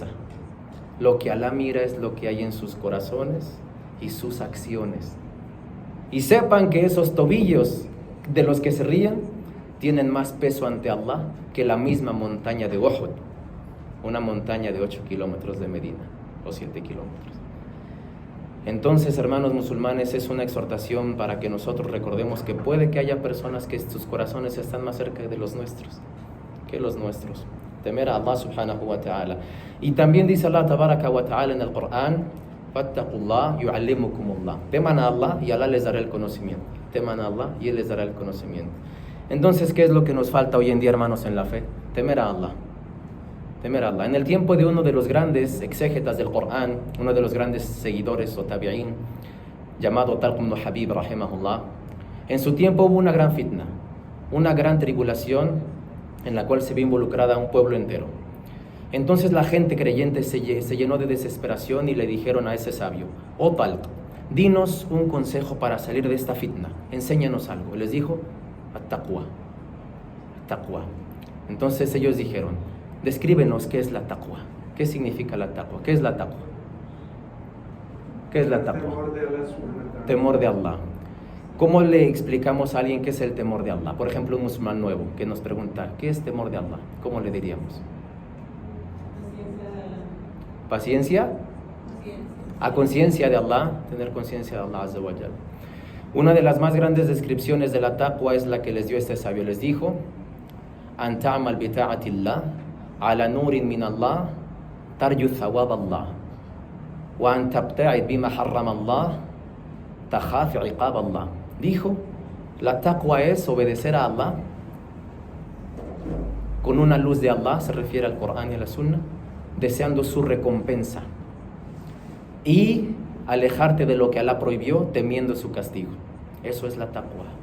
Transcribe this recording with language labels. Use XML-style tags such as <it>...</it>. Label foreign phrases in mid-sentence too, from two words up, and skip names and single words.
<es>Lo que Allah mira es lo que hay en sus corazones y sus acciones. Y sepan que esos tobillos de los que se ríen tienen más peso ante Allah que la misma montaña de Uhud, una montaña de 8 kilómetros de Medina, o 7 kilómetros. Entonces, hermanos musulmanes, es una exhortación para que nosotros recordemos que puede que haya personas que sus corazones están más cerca de los nuestros que los nuestros. Temer a Allah</es> <ar>سبحانه وتعالى.</ar> <es>Y también dice Allah</es> <ar>تبارك وتعالى</ar> <es>en el Corán,</es> <ar>فاتقوا الله ويعلمكم الله.</ar> <es>Teman a Allah y Allah les dará el conocimiento. Teman a Allah y Él les dará el conocimiento. Entonces, ¿qué es lo que nos falta hoy en día, hermanos, en la fe? Temer a Allah. Temer a Allah. En el tiempo de uno de los grandes exégetas del Corán, uno de los grandes seguidores o tabi'in, llamado Talq ibn Habib rahimahullah, en su tiempo hubo una gran fitna, una gran tribulación en la cual se vio involucrada un pueblo entero. Entonces la gente creyente se llenó de desesperación y le dijeron a ese sabio, oh Talq, dinos un consejo para salir de esta fitna, enséñanos algo. Y les dijo,</es> <ar>التقوى، تقوى.</ar> <es>Entonces ellos dijeron, descríbenos qué es la taqwa, qué significa la taqwa, qué es la taqwa, qué es la taqwa. Temor de Allah. ¿Cómo le explicamos a alguien qué es el temor de Allah? Por ejemplo, un musulmán nuevo que nos pregunta, ¿qué es temor de Allah? ¿Cómo le diríamos? ¿Paciencia? A conciencia de Allah, tener conciencia de Allah</es> <ar>عز وجل.</ar> <es>Una de las más grandes descripciones de la taqwa es la que les dio este sabio. Les dijo,</es> <ar>أن تعمل بطاعة الله على نور من الله ترجو ثواب الله وأن تبتعد بما حرم الله تخاف عقاب الله.</ar> <es>Dijo, la taqwa es obedecer a Allah con una luz de Allah, se refiere al Corán y a la Sunna, deseando su recompensa, y alejarte de lo que Allah prohibió, temiendo su castigo. Eso es la taqwa.</es>